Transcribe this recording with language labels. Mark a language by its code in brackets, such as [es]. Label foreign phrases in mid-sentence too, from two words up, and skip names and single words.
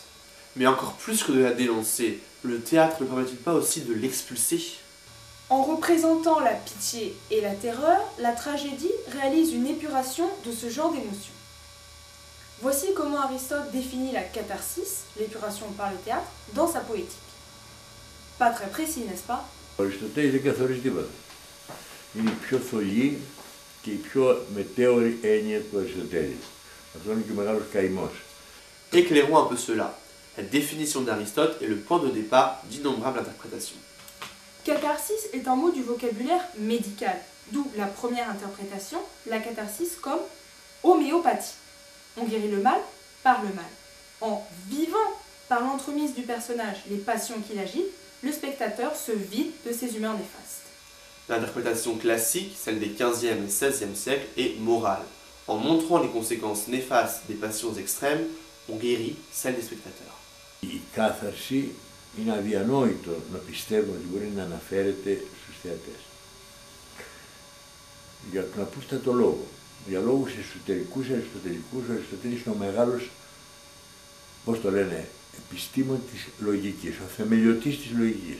[fr] Mais encore plus que de la dénoncer, le théâtre ne permet-il pas aussi de l'expulser? En représentant la pitié et la terreur, la tragédie réalise une épuration de ce genre d'émotions. Voici comment Aristote définit la catharsis, l'épuration par le théâtre, dans sa poétique. Pas très précis, n'est-ce pas? [el] Ο Αριστοτέλης δεν καθορίζει τίποτα. Είναι η πιο θολή και η πιο μετέωρη έννοια του Αριστοτέλη. Αυτό είναι και ο μεγάλος καημός. [fr] Éclairons un peu cela. La définition d'Aristote est le point de départ d'innombrables interprétations. Catharsis est un mot du vocabulaire médical, d'où la première interprétation, la catharsis comme homéopathie. On guérit le mal par le mal. En vivant par l'entremise du personnage les passions qui l'agitent, le spectateur se vide de ses humeurs néfastes. L'interprétation classique, celle des 15e et 16e siècles, est morale. En montrant les conséquences néfastes des passions extrêmes, on guérit celle des spectateurs. [el] Η κάθαρση είναι αδιανόητο να πιστεύω ότι μπορεί να αναφέρεται στους θεατές. Για τον απλούστατο λόγο. Για λόγους εσωτερικούς, αριστοτελικούς, ο Αριστοτέλης είναι ο μεγάλος, πώς το λένε, επιστήμον της λογικής, ο θεμελιωτής της λογικής.